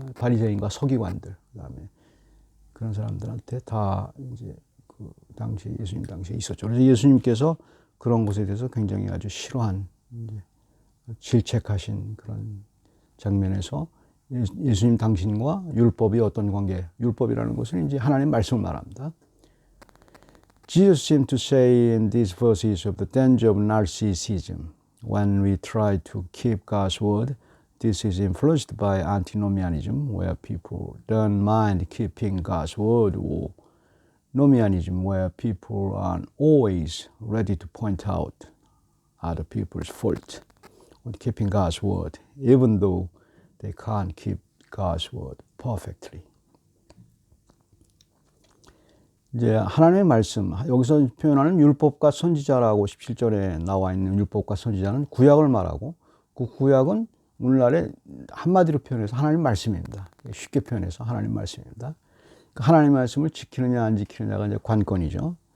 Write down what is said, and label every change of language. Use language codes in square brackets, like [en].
[ko] 바리새인과 서기관들, 그다음에 그런 사람들한테 다 이제 그 당시 예수님 당시에 있었죠. 그래서 예수님께서 그런 것에 대해서 굉장히 아주 싫어한, 질책하신 그런 장면에서 예수님 당신과 율법이 어떤 관계, 율법이라는 것은 이제 하나님의 말씀을 말합니다. [en] Jesus seemed to say in these verses of the danger of narcissism. When we try to keep God's word, this is influenced by antinomianism, where people don't mind keeping God's word, or nomianism, where people are always ready to point out other people's fault on keeping God's word, even though they can't keep God's word perfectly. [ko] 이제 하나님의 말씀, 여기서 표현하는 율법과 선지자라고 17절에 나와 있는 율법과 선지자는 구약을 말하고, 그 구약은 오늘날에 한마디로 표현해서 하나님 말씀입니다. 쉽게 표현해서 하나님 말씀입니다. 하나님 말씀을 지키느냐 안 지키느냐가 이제 관건이죠.